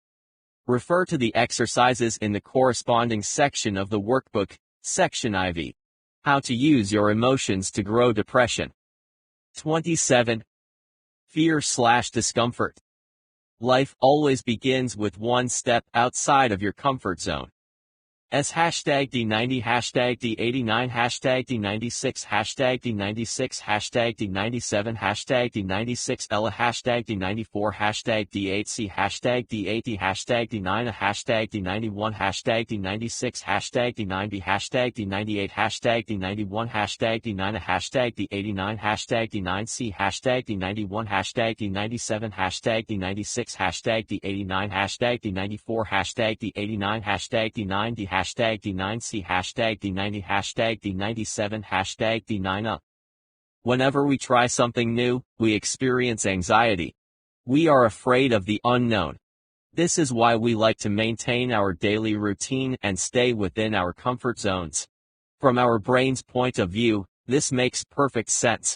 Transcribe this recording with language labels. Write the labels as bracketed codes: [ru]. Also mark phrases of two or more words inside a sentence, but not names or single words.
[en] Refer to the exercises in the corresponding section of the workbook, Section IV. How to use your emotions to grow depression. 27. Fear/discomfort. Life always begins with one step outside of your comfort zone. S hashtag D90 hashtag D89 hashtag D96 hashtag D96 hashtag D97 hashtag D96 Ella hashtag D94 hashtag D8C hashtag D80 hashtag D9 hashtag D91 hashtag D96 hashtag D9B hashtag D98 hashtag D91 hashtag D9 hashtag D89 hashtag D9C hashtag D91 hashtag D97 hashtag D96 hashtag D89 hashtag D94 hashtag D89 hashtag D9D hashtag D9C hashtag D90 hashtag D97 hashtag D9 Whenever we try something new, we experience anxiety. We are afraid of the unknown. This is why we like to maintain our daily routine and stay within our comfort zones. From our brain's point of view, this makes perfect sense.